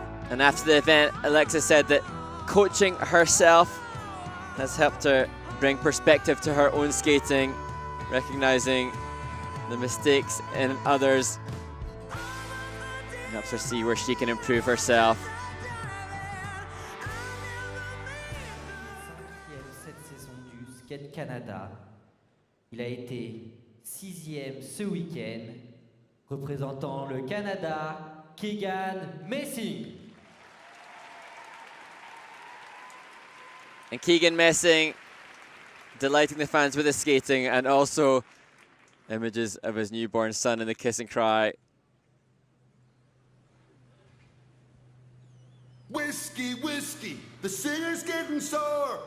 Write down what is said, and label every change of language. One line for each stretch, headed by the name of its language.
English: And after the event, Alexa said that coaching herself has helped her bring perspective to her own skating, recognizing the mistakes in others, and helps her see where she can improve herself.
French: Cette saison du Skate Canada, il a été 6e ce week-end, représentant le Canada, Keegan Messing.
English: And Keegan Messing delighting the fans with his skating, and also images of his newborn son in the kiss and cry. Whiskey, whiskey, the singer's getting sore.